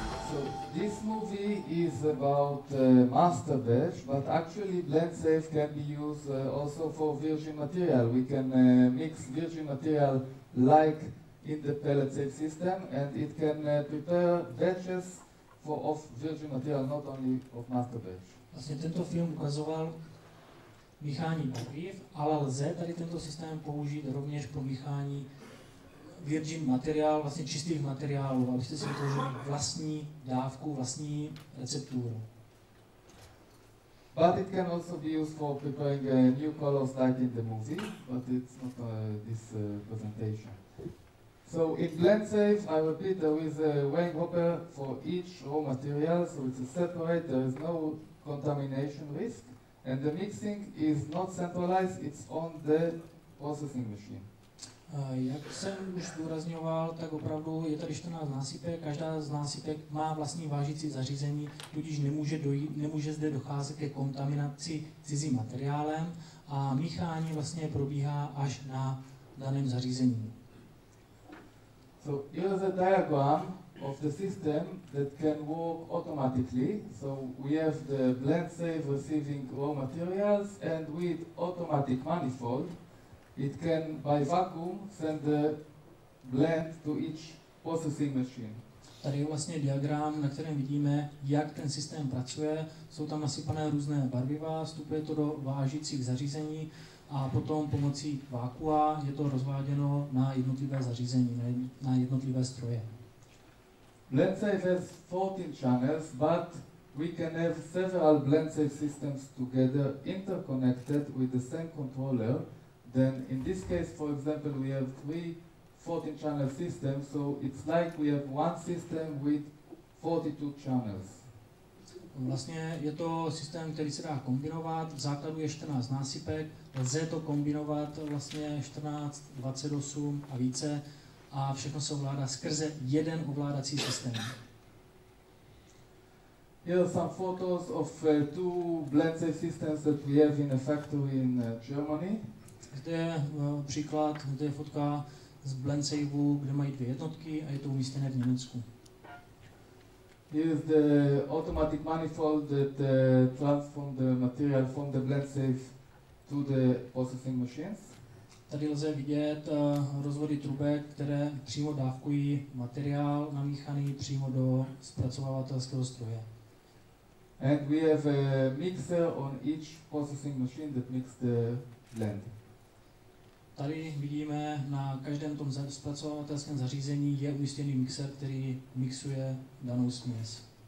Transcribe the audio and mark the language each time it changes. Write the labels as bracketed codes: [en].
[en] So this movie is about master batch, but actually BlendSave can be used also for virgin material. We can mix virgin material like in the pellet save system, and it can prepare batches of virgin material, not only of master batch. [cs] Vlastně tento film ukazoval míchání barev, ale lze tady tento systém použít rovněž pro míchání virgin materiál, vlastně čistých materiálů, abyste si vytvořili vlastní dávku, vlastní recepturu. [en] But it can also be used for preparing new colors like in the movie, but it's not this presentation. So in BlendSave, I repeat, there is a weighing hopper for each raw material, so it's a separate, there is no contamination risk, and the mixing is not centralized, it's on the processing machine. [cs] Jak jsem už zdůrazňoval, tak opravdu je tady 14 násypek, každá z násypek má vlastní vážící zařízení, tudíž nemůže zde docházet ke kontaminaci cizím materiálem a míchání vlastně probíhá až na daném zařízení. [en] So here's a diagram of the system that can work automatically. So we have the blend safe receiving raw materials, and with automatic manifold, it can by vacuum send the blend to each processing machine. [cs] Tady je vlastně diagram, na kterém vidíme, jak ten systém pracuje. Jsou tam nasypané různé barviva, vstupuje to do vážících zařízení a potom pomocí vákua je to rozváděno na jednotlivé zařízení, na jednotlivé stroje. [en] Blend safe has 14 channels, but we can have several blend safe systems together interconnected with the same controller. Then in this case, for example, we have 3 14-channel systems, so it's like we have one system with 42 channels. [cs] Vlastně je to systém, který se dá kombinovat, v základu je 14 násypek, lze to kombinovat vlastně 14, 28 a více a všechno se ovládá skrze jeden ovládací systém. [en] Here are some photos of 2 blend safe systems that we have in a factory in Germany. [cs] Zde je příklad, zde je fotka z blend safeu, kde mají 2 jednotky a je to umístěné v Německu. [en] Here is the automatic manifold that transforms the material from the blend safe to the processing machines. [cs] Tady lze vidět rozvody trubek, které přímo dávkují materiál namíchaný přímo do zpracovávatelského stroje. [en] And we have a mixer on each processing machine that mixes the blend. [cs] Tady vidíme, na každém tom zpracovatelském zařízení je umístěný mixer, který mixuje danou směs.